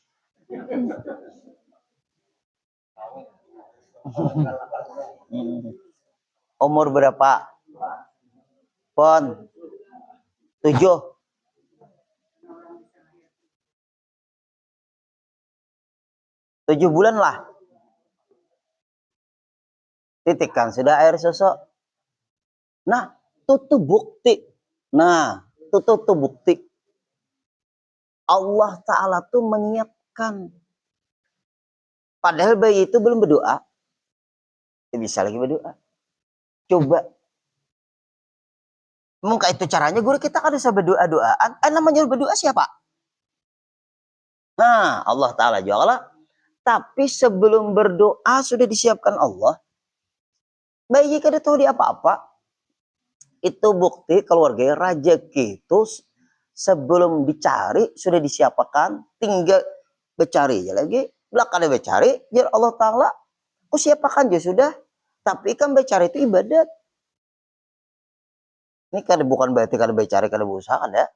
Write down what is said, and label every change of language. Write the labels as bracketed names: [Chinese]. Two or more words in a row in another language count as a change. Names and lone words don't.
[Indonesian] Umur berapa? Pon 7. 7 bulan lah. Titikkan sudah air susu. Nah, itu bukti. Nah, itu bukti. Allah Ta'ala tuh menyiapkan. Padahal bayi itu belum berdoa. Bisa lagi berdoa. Coba. Mungkin itu caranya guru kita kan bisa berdoa-doaan. Namanya berdoa siapa? Nah, Allah Ta'ala juga. Tapi sebelum berdoa sudah disiapkan Allah. Bayi kada tahu dia apa-apa. Itu bukti keluarga rezeki itu sebelum dicari sudah disiapkan, tinggal bercari aja lagi. Belakang bercari, jadi Allah Ta'ala aku siapkan aja sudah. Tapi kan bercari itu ibadat. Ini kan bukan berarti kada bercari kada berusaha kan ya.